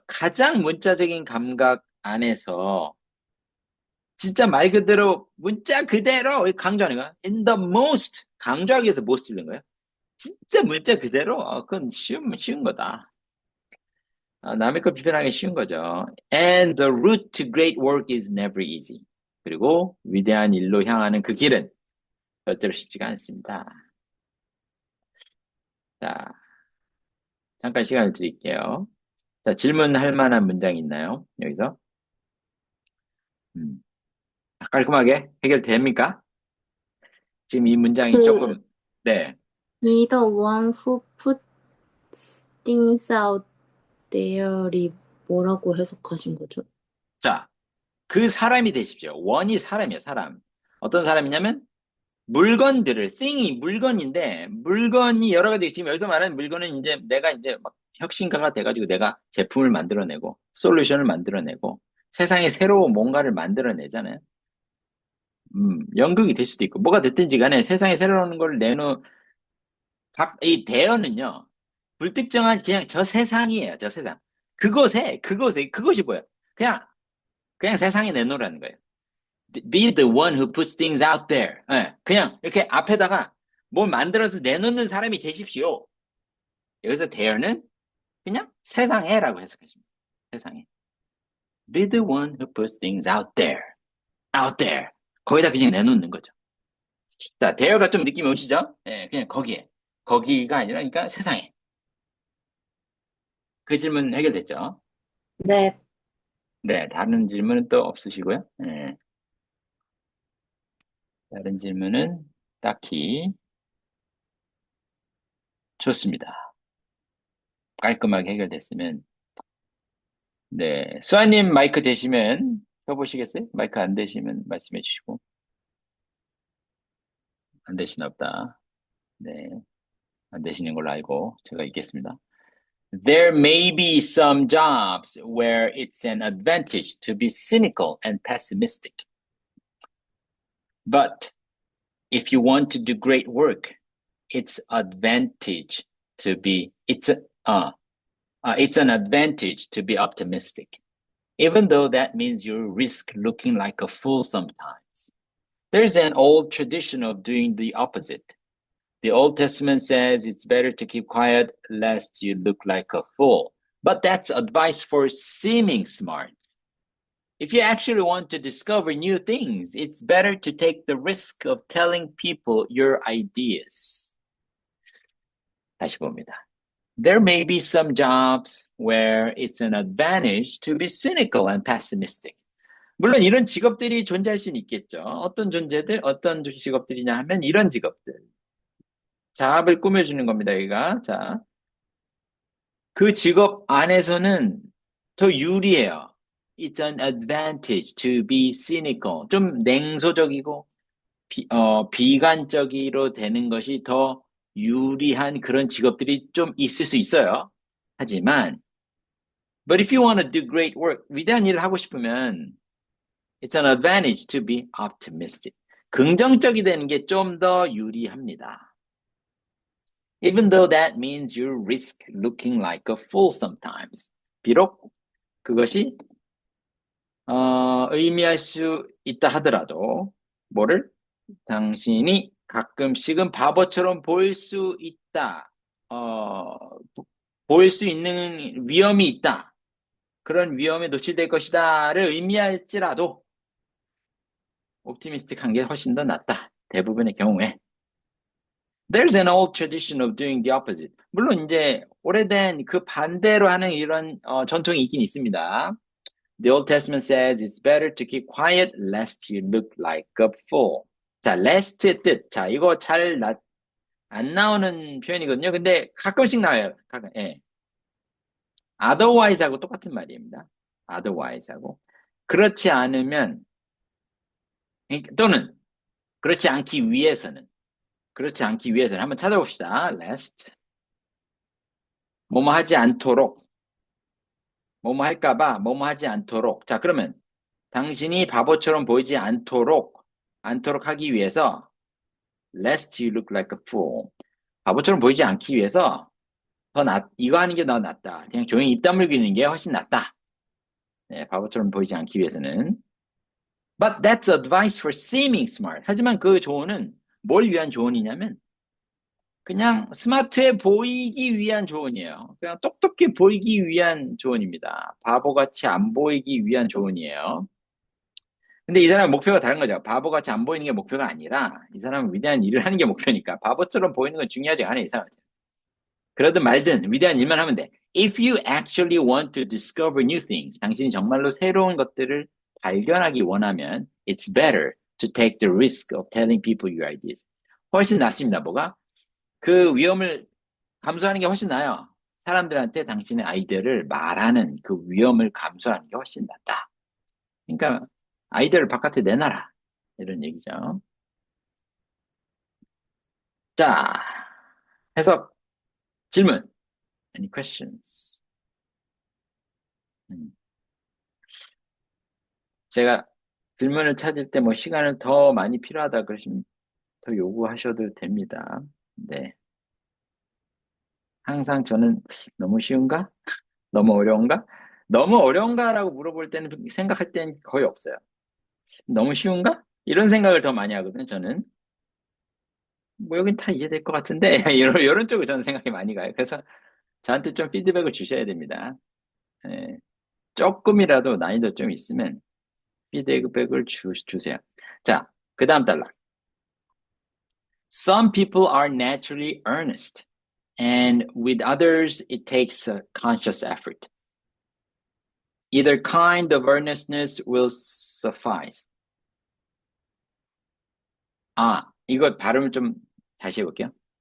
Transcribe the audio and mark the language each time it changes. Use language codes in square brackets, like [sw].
[ko] 가장 문자적인 감각 안에서 진짜 말 그대로 문자 그대로 강조하는 거야. [en] In the most [ko] 강조하기 위해서 most 쓰는 거예요. 진짜 문자 그대로 그건 쉬운 거다. 남의 걸 비판하기 쉬운 거죠. [en] And the route to great work is never easy. [ko] 그리고 위대한 일로 향하는 그 길은 절대로 쉽지가 않습니다. 자, 잠깐 시간을 드릴게요. 자, 질문할 만한 문장 있나요? 여기서? 음, 깔끔하게 해결됩니까? 지금 이 문장이 그 조금, 네. [en] neither one who puts things out there [ko] 이 뭐라고 해석하신 거죠? 자, 그 사람이 되십시오. 원이 사람이에요, 사람. 어떤 사람이냐면, 물건들을, thing이 물건인데, 물건이 여러 가지, 지금 여기서 말하는 물건은 이제 내가 이제 막 혁신가가 돼가지고 내가 제품을 만들어내고, 솔루션을 만들어내고, 세상에 새로운 뭔가를 만들어내잖아요. 연극이 될 수도 있고, 뭐가 됐든지 간에 세상에 새로운 걸 이 대어는요, 불특정한 그냥 저 세상이에요, 저 세상. 그것이 뭐야? 그냥, 그냥 세상에 내놓으라는 거예요. [en] Be the one who puts things out there. [ko] 예, 그냥 이렇게 앞에다가 뭘 만들어서 내놓는 사람이 되십시오. 여기서 there는 그냥 세상에라고 해석하십니다. 세상에. [en] Be the one who puts things out there. Out there. [ko] 거기다 그냥 내놓는 거죠. 자, there가 좀 느낌이 오시죠? 예, 그냥 거기에. 거기가 아니라, 그러니까 세상에. 그 질문 해결됐죠? 네. 네, 다른 질문은 또 없으시고요. 예, 다른 질문은 딱히 좋습니다. 깔끔하게 해결됐으면. 네, 수아님 마이크 되시면 켜보시겠어요? 마이크 안 되시면 말씀해 주시고. 안 되시나 보다. 네, 안 되시는 걸로 알고 제가 읽겠습니다. [en] There may be some jobs where it's an advantage to be cynical and pessimistic. But if you want to do great work, it's advantage to be it's an advantage to be optimistic, even though that means you risk looking like a fool sometimes. There's an old tradition of doing the opposite. The Old Testament says it's better to keep quiet lest you look like a fool. But that's advice for seeming smart. If you actually want to discover new things, it's better to take the risk of telling people your ideas. [ko] 다시 봅니다. [en] There may be some jobs where it's an advantage to be cynical and pessimistic. [ko] 물론 이런 직업들이 존재할 수는 있겠죠. 어떤 직업들이냐 하면 이런 직업들. 자업을 꾸며주는 겁니다, 여기가. 자, 그 직업 안에서는 더 유리해요. [en] It's an advantage to be cynical. [ko] 좀 냉소적이고, 비관적으로 되는 것이 더 유리한 그런 직업들이 좀 있을 수 있어요. 하지만, [en] but if you want to do great work, [ko] 위대한 일을 하고 싶으면, [en] it's an advantage to be optimistic. [ko] 긍정적이 되는 게 좀 더 유리합니다. [en] Even though that means you risk looking like a fool sometimes. [ko] 비록 그것이 의미할 수 있다 하더라도 뭐를 당신이 가끔씩은 바보처럼 보일 수 있다. 보일 수 있는 위험이 있다. 그런 위험에 노출될 것이다를 의미할지라도 옵티미스틱한 게 훨씬 더 낫다. 대부분의 경우에. [en] There's an old tradition of doing the opposite. [ko] 물론 이제 오래된 그 반대로 하는 이런 전통이 있긴 있습니다. [en] The Old Testament says it's better to keep quiet lest you look like a fool. [ko] 자, lest의 뜻. 자, 이거 안 나오는 표현이거든요. 근데 가끔씩 나와요. 예. otherwise하고 똑같은 말입니다. otherwise하고. 그렇지 않으면, 또는 그렇지 않기 위해서는. 그렇지 않기 위해서는 한번 찾아봅시다. lest. 뭐뭐 하지 않도록. 뭐뭐 할까봐 뭐뭐 하지 않도록. 자, 그러면 당신이 바보처럼 보이지 않도록 하기 위해서 [en] lest you look like a fool. [ko] 바보처럼 보이지 않기 위해서 이거 하는 게 더 낫다. 그냥 조용히 입 다물기는 게 훨씬 낫다. 네, 바보처럼 보이지 않기 위해서는. [en] But that's advice for seeming smart. [ko] 하지만 그 조언은 뭘 위한 조언이냐면 그냥 스마트해 보이기 위한 조언이에요. 그냥 똑똑해 보이기 위한 조언입니다. 바보같이 안 보이기 위한 조언이에요. 근데 이 사람은 목표가 다른 거죠. 바보같이 안 보이는 게 목표가 아니라 이 사람은 위대한 일을 하는 게 목표니까 바보처럼 보이는 건 중요하지 않아요, 이 사람한테. 그러든 말든 위대한 일만 하면 돼. [en] If you actually want to discover new things, [ko] 당신이 정말로 새로운 것들을 발견하기 원하면 [en] it's better to take the risk of telling people your ideas. [ko] 훨씬 낫습니다. 뭐가? 그 위험을 감수하는 게 훨씬 나아요. 사람들한테 당신의 아이디어를 말하는 그 위험을 감수하는 게 훨씬 낫다. 그러니까 아이디어를 바깥에 내놔라. 이런 얘기죠. 자, 해석, 질문. [en] Any questions? [ko] 제가 질문을 찾을 때 뭐 시간을 더 많이 필요하다 그러시면 더 요구하셔도 됩니다. 네. 항상 저는 너무 쉬운가? 너무 어려운가? 너무 어려운가라고 물어볼 때는 생각할 때는 거의 없어요. 너무 쉬운가? 이런 생각을 더 많이 하거든요, 저는. 뭐 여긴 다 이해될 것 같은데 이런 쪽으로 저는 생각이 많이 가요. 그래서 저한테 좀 피드백을 주셔야 됩니다. 예, 조금이라도 난이도 좀 있으면 피드백을 주세요. 자, 그 다음 단락. [en] Some people are naturally earnest, and with others it takes a conscious effort. Either kind of earnestness will suffice. [ko] 아, 이거 발음을 좀 다시 해볼게요.